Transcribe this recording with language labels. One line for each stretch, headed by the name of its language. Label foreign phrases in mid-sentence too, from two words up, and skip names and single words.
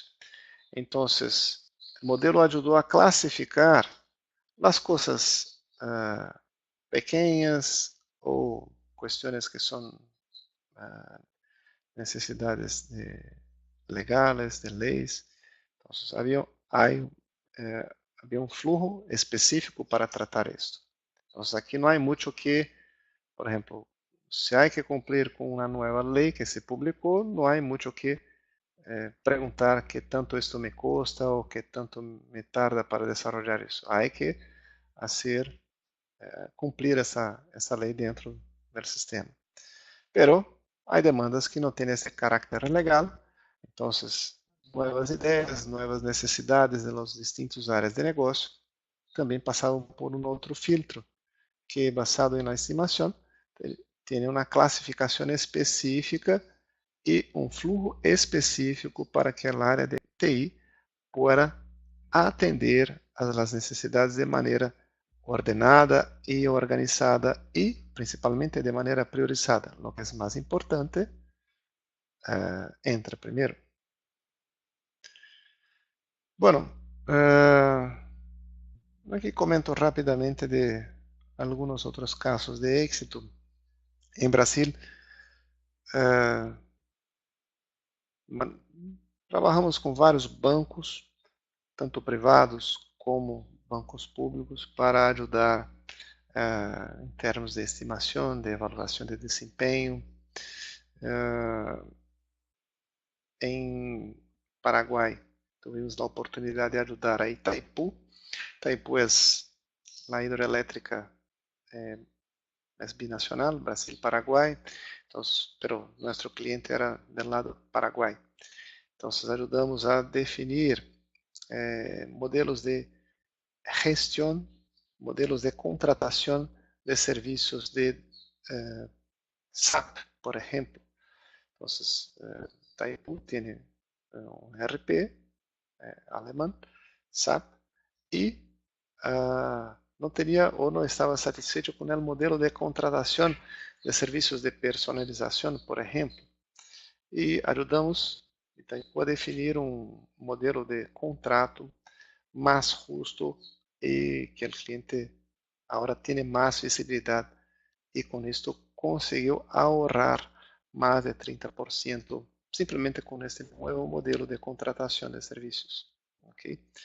Spanish: Entonces, el modelo ayudó a clasificar las cosas pequeñas o cuestiones que son necesidades legales,
Portuguese: de leis. Entonces, havia um flujo específico para tratar isto. Então, aqui não há muito que, por exemplo, se há que cumprir com uma nova lei que se publicou, não há muito que perguntar que tanto isto me custa ou que tanto me tarda para desarrollar isso. Há que fazer cumprir essa lei dentro do sistema. Pero há demandas que não têm esse caráter legal, então nuevas ideias,
Spanish: nuevas necesidades de los distintos áreas
Portuguese: de negócio também passavam por um outro filtro, que basado na estimação, tem uma classificação específica e um fluxo específico para que a área de TI pueda atender às necessidades de maneira ordenada e organizada e, principalmente, de maneira priorizada. O que é mais importante, entra primeiro.
Spanish: Bueno, aquí comento rápidamente de algunos otros casos de éxito. En Brasil, trabajamos
Portuguese: com vários bancos, tanto privados como bancos públicos, para ajudar em termos de estimação, de avaliação de desempenho. Em Paraguai, tivemos a oportunidade de ajudar a Itaipu. Itaipu é a hidroelétrica
Spanish: es binacional, Brasil-Paraguay, pero nuestro cliente era del lado Paraguay. Entonces ayudamos a definir modelos de gestión, modelos de contratación de servicios de SAP, por ejemplo. Entonces, Taipu tiene un RP alemán, SAP, y
Portuguese: não tinha ou não estava satisfeito com o modelo de contratação de serviços de personalização, por exemplo, e ajudamos a definir um modelo de contrato mais justo e que o cliente agora tem mais visibilidade e com isto conseguiu ahorrar mais de 30% simplesmente com este novo modelo de contratação de serviços.